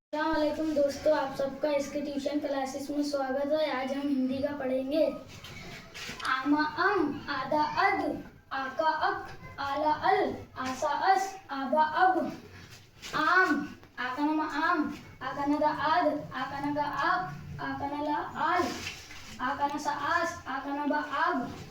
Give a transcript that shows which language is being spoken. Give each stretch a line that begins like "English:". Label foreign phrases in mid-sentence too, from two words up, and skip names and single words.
Hindi: अस्सलामुअलैकुम दोस्तों, आप सबका इसके
English: tuition classes
Hindi: में स्वागत है। आज हम हिंदी का पढ़ेंगे। आमा अम, आदा अद, आका अक, आला अल, आसा अस, आबा अब। आम, आकानमा आम, आकानदा आद, आकानगा आप, आकानला आल, आकानसा आस, आकानबा आब।